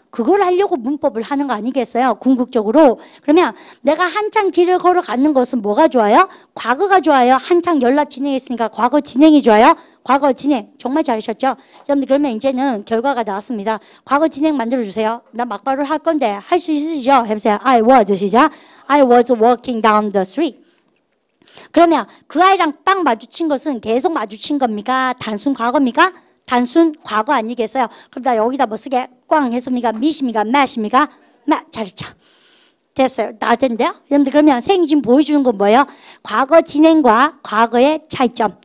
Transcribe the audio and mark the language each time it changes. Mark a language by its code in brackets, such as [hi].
[ko] 그걸 하려고 문법을 하는 거 아니겠어요? 궁극적으로. 그러면 내가 한창 길을 걸어가는 것은 뭐가 좋아요? 과거가 좋아요? 한창 연락 진행했으니까 과거 진행이 좋아요? 과거 진행. 정말 잘하셨죠? 여러분들 그러면 이제는 결과가 나왔습니다. 과거 진행 만들어주세요. 나 막바로 할 건데 할 수 있으시죠? 해보세요. [en] I was. [ko] 시작. [en] I was walking down the street. [ko] 그러면 그 아이랑 딱 마주친 것은 계속 마주친 겁니까? 단순 과거입니까? 단순 과거 아니겠어요? 그럼 나 여기다 뭐 쓰게? 꽝 했습니까? 미십니까? 매십니까? 잘했죠. 됐어요. 다 됐는데요? 여러분들 그러면 선생님이 지금 보여주는 건 뭐예요? 과거 진행과 과거의 차이점.